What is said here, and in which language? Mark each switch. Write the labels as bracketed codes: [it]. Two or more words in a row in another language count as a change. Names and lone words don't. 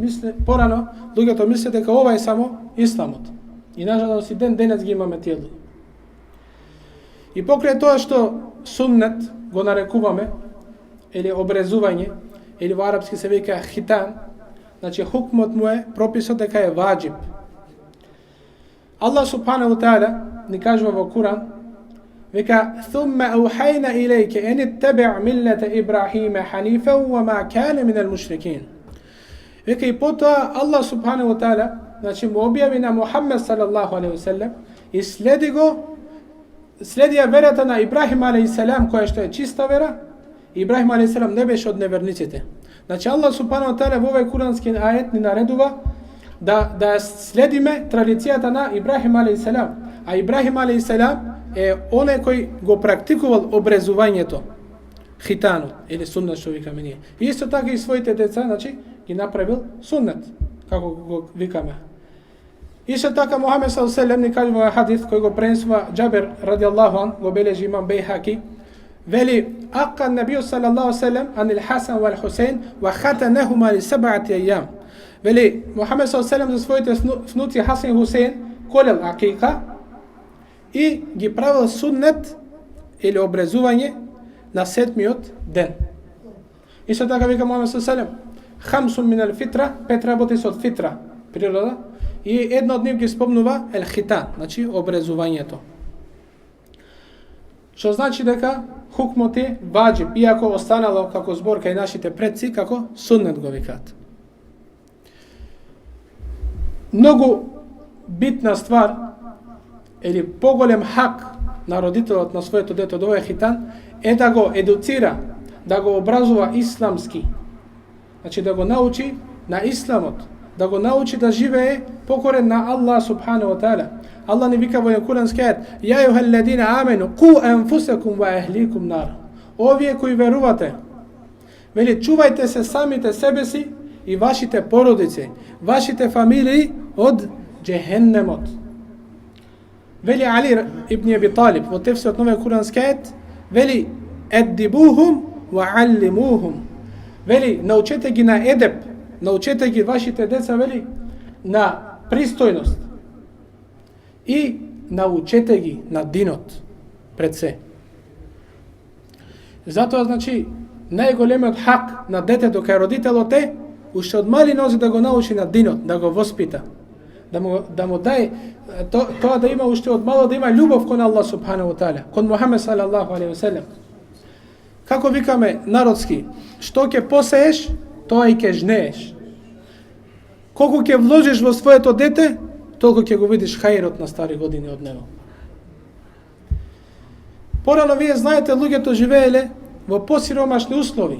[mk] Порано луѓето мислат дека ова е само исламот. И нажалост и ден денес ги имаме тие луѓе. И покрај тоа што суннет го нарекуваме, или обрезување, или во арапски се вика хитан, значи хукмот му е, прописот дека е ваџиб. [ar] الله سبحانه تعالى [mk] ни кажува во Куран, вика [ar] ثم أوحينا إليك أن اتبع ملة إبراهيم حنيفا وما كان من المشركين. [mk] Вика и потоа [ar] الله سبحانه تعالى, [mk] значи му објави на Мухаммед [ar] صلى الله عليه وسلم [mk] и следи ја верата на Ибрахим [ar] عليه السلام, [mk] која што е чиста вера. Ибрахим [ar] عليه السلام [mk] не беше од неверниците. Значи [ar] الله سبحانه تعالى [mk] во овој курански ајет ни наредува да следиме традицијата на Ибрахим [ar] عليه السلام. [mk] А Ибрахим [ar] عليه السلام [mk] е оне кој го практикувал обрезувањето, хитанот или суннет што викаме ние. И исто така и своите деца, значи ги направил суннет, како го викаме. Исто така Мухамед [ar] صلى الله عليه وسلم [mk] ни кажува хадис кој го пренесува Џабир [ar] رضي الله عنه, [mk] го бележи имам Бейхаки, вели [ar] عق النبي صلى الله عليه وسلم عن الحسن والحسين وختنهما ل7 أيام. [mk] Вели Мухамед [ar] صلى الله عليه وسلم [mk] за своите внуци Хасан и Хусейн колел акика и ги правил суннет или обрезување на 7-миот ден. Исто така вика Мухамед [ar] صلى الله عليه وسلم خمس من الفطرة, [mk] 5 работи со фитра, природа, и едно од нив ги спомнува ел-хитан, значи обрезувањето. Што значи дека хукмот е ваџиб, иако останало како зборка и нашите предци како суннет го викаат. Многу битна ствар или поголем хак на родителот на своето дете од овој хитан е да го едуцира, да го образува исламски. Значи да го научи на исламот, да го научи да живее покорен на [ar] الله سبحانه وتعالى. Аллах ни вика во курански ајет: "يا أيها الذين آمنوا قوا أنفسكم وأهليكم نارا." [mk] Овие кои верувате, вели чувајте се самите себе си и вашите породици, вашите фамилии од џехеннемот. Вели Али ибн Аби Талиб во тефсирот на овој курански ајет, вели [ar] أدبوهم وعلموهم. [mk] Вели научете ги на едеб, научете ги вашите деца, вели на пристојност и научете ги на динот пред се. Затоа значи најголемиот хак на детето кај родителот е уште од мали нозе да го научи на динот, да го воспита, да му даје то да има уште од мало, да има љубав кон [ar] الله سبحانه وتعالى, [mk] кон Muhammed [ar] صلى الله عليه وسلم. [mk] Како викаме народски, што ќе посееш, то и ќе жнееш. Колико ќе вложиш во своје то дете, толико ќе го видиш хајрот на стари године од него. Порано вие знаете, луѓето живееле во посиромашни услови.